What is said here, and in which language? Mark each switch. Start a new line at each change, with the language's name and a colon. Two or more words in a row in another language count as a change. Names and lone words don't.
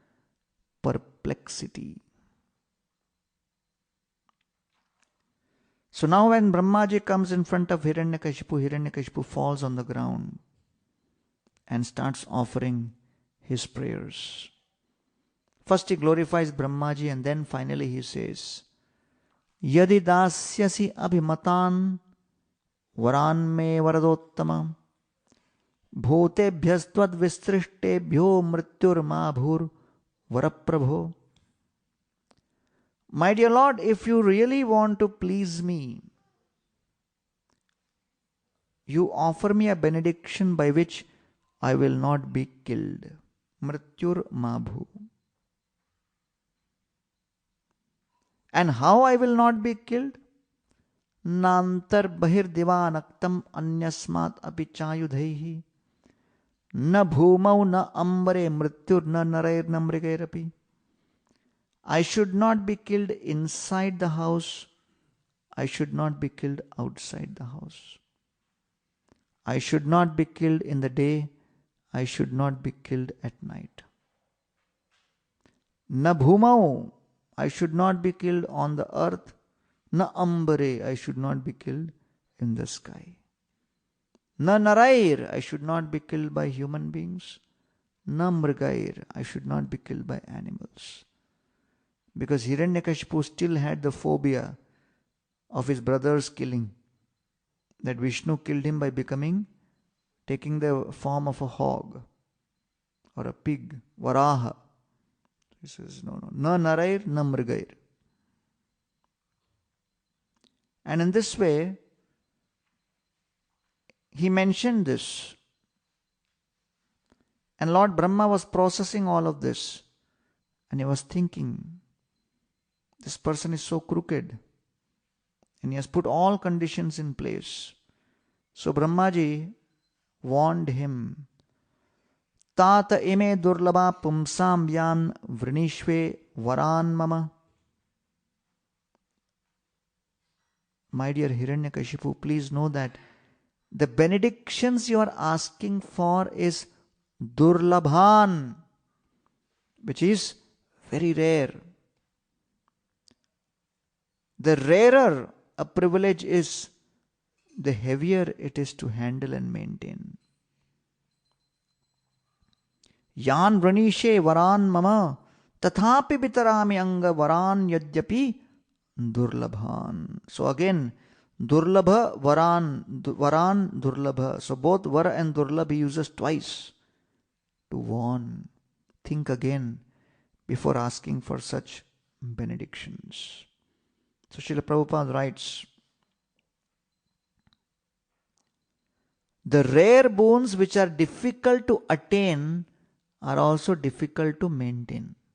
English: Perplexity. So now when Brahmaji comes in front of Hiranyakashipu falls on the ground and starts offering his prayers. First he glorifies Brahmaji and then finally he says,
Sanskrit: यदि दास्यसि अभिमतान् वरान् मे वरदोत्तम भूतेभ्यस्त्वद् विसृष्टेभ्यो मृत्युर् मा भूर् वरप्रभो.
English: My dear Lord, if you really want to please me, you offer me a benediction by which I will not be killed.
Sanskrit: मृत्युर् माभू.
English: And how I will not be killed?
Sanskrit: नान्तर् बहिर् दिवानक्तम् अन्यस्मात् अपिचायुधैः. न भूमौ न अम्बरे मृत्युर् न नरैर् न मृगैरपि.
English: I should not be killed inside the house. I should not be killed outside the house. I should not be killed in the day. I should not be killed at night.
Sanskrit: न भूमौ,
English: I should not be killed on the earth.
Sanskrit: न अम्बरे,
English: I should not be killed in the sky.
Sanskrit: न नरैर्,
English: I should not be killed by human beings.
Sanskrit: न मृगैर्,
English: I should not be killed by animals. Because Hiranyakashipu still had the phobia of his brother's killing. That Vishnu killed him by taking the form of a hog or a pig, Varaha. He says, no,
Sanskrit: न नरैर्, न मृगैर्.
English: And in this way, he mentioned this. And Lord Brahma was processing all of this. And he was thinking, this person is so crooked. And he has put all conditions in place. So Brahmaji warned him,
Sanskrit: तत इमे दुर्लभा पुंसां यान् वृणीष्वे वरान् मम.
English: My dear Hiranyakashipu, please know that the benedictions you are asking for is durlabhan, which is very rare. The rarer a privilege is, the heavier it is to handle and maintain.
Sanskrit: यान् वृणीषे वरान् मम तथापि वितरामि अङ्ग वरान् यद्यपि दुर्लभान्.
English: So again,
Sanskrit: दुर्लभा वरान् दुर्लभा.
English: So both vara and durlabh he uses twice to warn. Think again before asking for such benedictions. So Srila Prabhupada writes, the rare boons which are difficult to attain are also difficult to maintain.